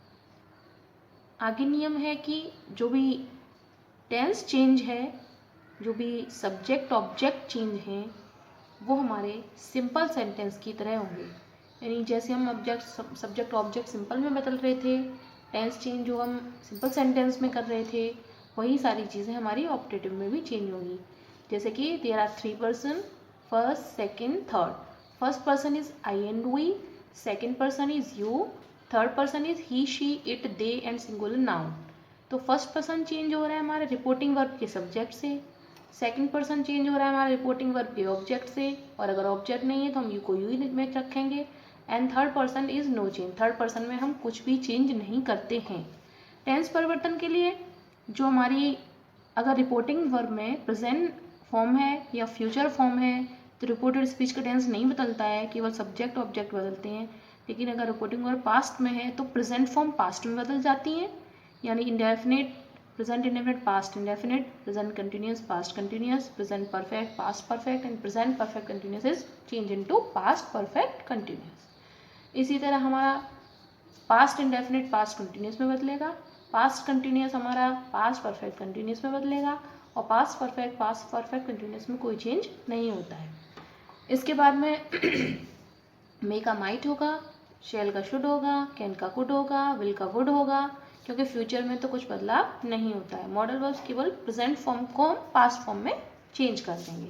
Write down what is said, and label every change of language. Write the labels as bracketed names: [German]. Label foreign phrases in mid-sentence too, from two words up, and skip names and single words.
[Hindi] आगे नियम है कि जो भी [English] tense change [Hindi] है, जो भी [English] subject object change [Hindi] हैं, वो हमारे [English] simple sentence [Hindi] की तरह होंगे। यानी जैसे हम [English] subject object simple [Hindi] में बदल रहे थे, [English] tense change [Hindi] जो हम [English] simple sentence [Hindi] में कर रहे थे, वही सारी चीज़ें हमारी ऑप्टेटिव में भी चेंज होंगी। जैसे कि [English] There are 3 person, first, second, third. First person is I and we, second person is you, third person is he, she, it, they and singular noun. [Hindi] तो [English] first person change [Hindi] हो रहा है हमारे [English] reporting verb [Hindi] के सब्जेक्ट से, [English] second person change [Hindi] हो रहा है हमारा [English] reporting verb [Hindi] के ऑब्जेक्ट से, और अगर ऑब्जेक्ट नहीं है तो हम यू को यू में रखेंगे। [English] And third person is no change, third person [Hindi] में हम कुछ भी चेंज नहीं करते हैं। टेंस परिवर्तन के लिए जो हमारी अगर [English] reporting verb [Hindi] में [English] present form [Hindi] है या [English] future form [Hindi] है, तो [English] reported speech [Hindi] का टेंस नहीं बदलता है, केवल [English] subject object [Hindi] बदलते हैं। लेकिन अगर [English] reporting verb past [Hindi] में है तो [English] present form past [Hindi] में बदल जाती हैं, यानी [English] इंडेफिनिट present indefinite, past indefinite, present continuous, past continuous, present perfect, past perfect and present perfect continuous is changed into past perfect continuous। [Hindi] इसी तरह हमारा [English] past indefinite past continuous [Hindi] में बदलेगा, [English] past continuous [Hindi] हमारा [English] past perfect continuous [Hindi] में बदलेगा, और [English] past perfect continuous [Hindi] में कोई चेंज नहीं होता है। इसके बाद में मे का माइट होगा, शेल का शुड होगा, कैन का कुड होगा, विल का वुड होगा, क्योंकि फ्यूचर में तो कुछ बदलाव नहीं होता है। [English] modal verbs [Hindi] केवल [English] present form [Hindi] को हम [English] past form [Hindi] में चेंज कर देंगे।